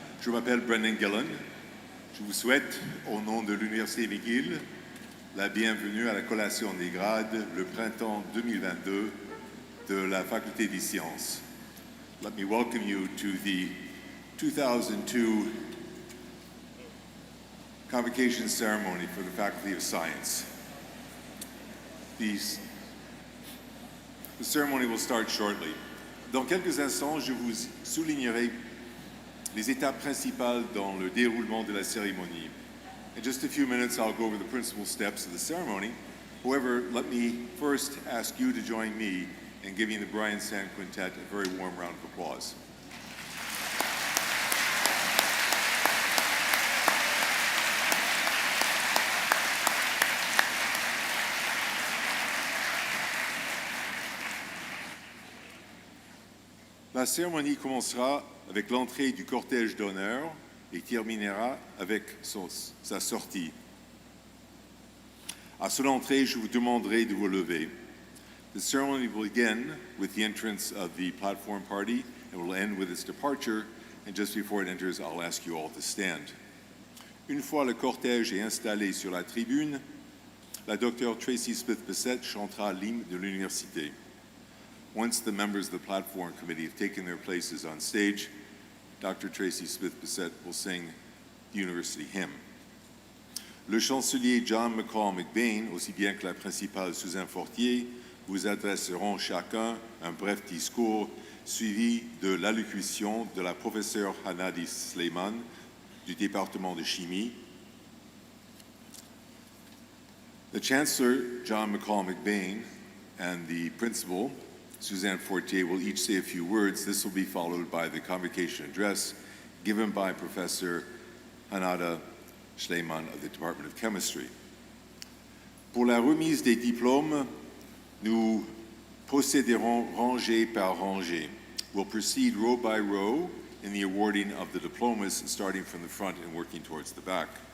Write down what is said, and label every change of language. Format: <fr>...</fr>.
<fr>Je m'appelle Brendan Gillen. Je vous souhaite, au nom de l'Université McGill, la bienvenue à la collation des grades le printemps 2022 de la Faculté des Sciences.</fr> <en>Let me welcome you to the 2002 Convocation Ceremony for the Faculty of Science. The ceremony will start shortly.</en> <fr>Dans quelques instants, je vous soulignerai les étapes principales dans le déroulement de la cérémonie.</fr> <en>In just a few minutes, I'll go over the principal steps of the ceremony. However, let me first ask you to join me in giving the Brian Sand Quintet a very warm round of applause.</en> <fr>La cérémonie commencera avec l'entrée du cortège d'honneur et terminera avec sa sortie. À son entrée, je vous demanderai de vous lever.</fr> <en>The ceremony will begin with the entrance of the platform party and will end with its departure. And just before it enters, I'll ask you all to stand.</en> <fr>Une fois le cortège est installé sur la tribune, la Dr. Tracy Smith-Bissett chantera l'hymne de l'université.</fr> <en>Once the members of the platform committee have taken their places on stage, Dr. Tracy Smith-Bissett will sing the university hymn.</en> <fr>Le chancelier John McCall McBain, aussi bien que la principale Suzanne Fortier, vous adresseront chacun un bref discours suivi de l'allocution de la professeure Hanadi Sleiman du département de chimie.</fr> <en>The Chancellor John McCall McBain and the principal Suzanne Fortier will each say a few words. This will be followed by the Convocation Address given by Professor Hanada Schleiman of the Department of Chemistry.</en> <fr>Pour la remise des diplômes, nous procéderons rangée par rangée.</fr> <en>We'll proceed row by row in the awarding of the diplomas, starting from the front and working towards the back.</en>